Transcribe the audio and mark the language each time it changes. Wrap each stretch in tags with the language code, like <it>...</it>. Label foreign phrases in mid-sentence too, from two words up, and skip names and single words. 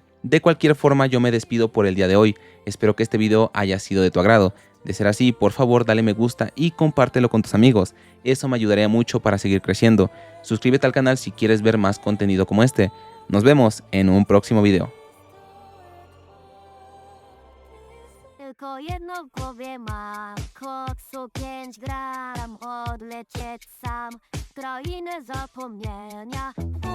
<es>De cualquier forma, yo me despido por el día de hoy. Espero que este video haya sido de tu agrado. De ser así, por favor dale me gusta y compártelo con tus amigos. Eso me ayudaría mucho para seguir creciendo. Suscríbete al canal si quieres ver más contenido como este. Nos vemos en un próximo video.</es> <pl>Tylko jedno w głowie mam, koksu 5 gram, odlecieć sam w krainę zapomnienia.</pl>